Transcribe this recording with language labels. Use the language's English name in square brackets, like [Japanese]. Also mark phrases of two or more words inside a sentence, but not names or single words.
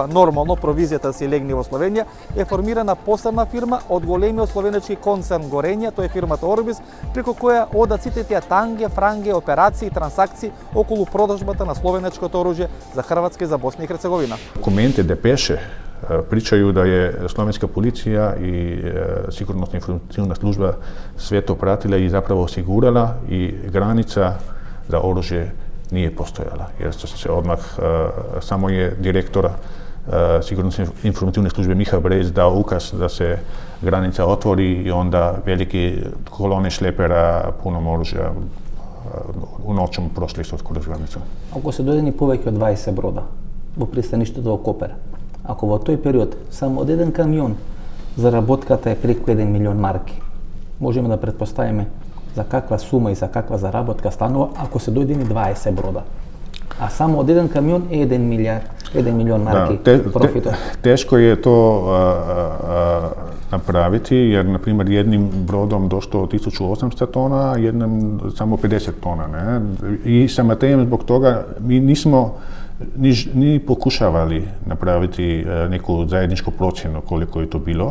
[Macedonian] Нормално провизијата си легне во Словенија, е формирана посебна фирма од големиот словенечки концерн Горења, тоа е фирмата Орбис, преку која одат сите тие танге, франге, операции и трансакции околу продажбата на словенечкото оружје за Хрватска и за Босна и Херцеговина. [Croatian] Документи депеше pričaju da je slovenska policija i sigurnosna informacijna služba sve to pratila i zapravo osigurala i granica za oružje nije postojala. Jer se odmah samo je direktor sigurnosne informacijne službe Miha Brez dao ukaz da se granica otvori i onda veliki kolone šlepera punom oružja u noćom prošli su kroz granicu. [Macedonian] Ако се дојдени повеќе од 20 брода во пристаништето во Копер, ако во тој период само од еден камион заработката е преку 1 милион марки, можеме да претпоставиме за каква сума и за каква заработка станува ако се дојдени 20 брода. А само од еден камион е 1 милион марки профита. [Croatian] Teško je to napraviti jer, na primjer, jednim brodom došlo 1800 tona, a jednom samo 50 tona. Ne? I sa Matejem zbog toga mi nismo ni pokušavali napraviti neku zajedničku procjenu koliko je to bilo.